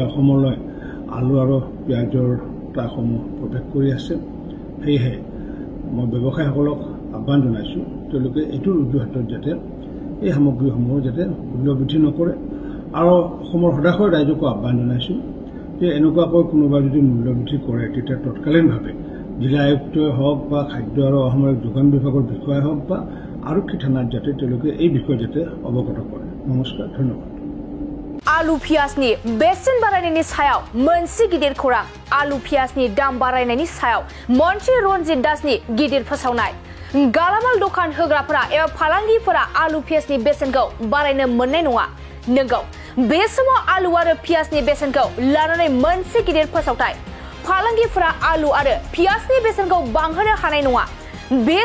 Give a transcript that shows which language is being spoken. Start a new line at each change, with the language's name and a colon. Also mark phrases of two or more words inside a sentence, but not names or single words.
Assamese: অসমলৈ আলু আৰু পিয়াজৰ ট্ৰাকসমূহ প্ৰৱেশ কৰি আছে সেয়েহে মই ব্যৱসায়ীসকলক আহ্বান জনাইছোঁ তেওঁলোকে এইটোৰ উজুহাতত যাতে এই সামগ্ৰীসমূহ যাতে মূল্য বৃদ্ধি নকৰে আৰু অসমৰ সদাশয় ৰাইজকো আহ্বান জনাইছোঁ যে এনেকুৱাকৈ কোনোবা যদি মূল্য বৃদ্ধি কৰে তেতিয়া তৎকালীনভাৱে জিলা আয়ুক্তই হওক বা খাদ্য আৰু অসামৰিক যোগান বিভাগৰ বিষয়াই হওক বা আৰক্ষী থানাত যাতে তেওঁলোকে এই বিষয়ে যাতে অৱগত কৰে নমস্কাৰ ধন্যবাদ
Bodo: आलु पियाजनि बेसेन बारायनायनि सायाव मोनसे गिदिर खौरां आलु पियाजनि दाम बारायनायनि सायाव मन्त्रि रन्जित दासनि गिदिर फोसावनाय गालामाल दखान होग्राफोरा एबा फालांगिफोरा आलु पियाजनि बेसेनखौ बारायनो मोननाय नङा नंगौ बे समाव आलु आरो पियाजनि बेसेनखौ लानानै मोनसे गिदिर फोसावथाय फालांगिफोरा आलु आरो पियाजनि बेसेनखौ बांहोनो हानाय नङा बे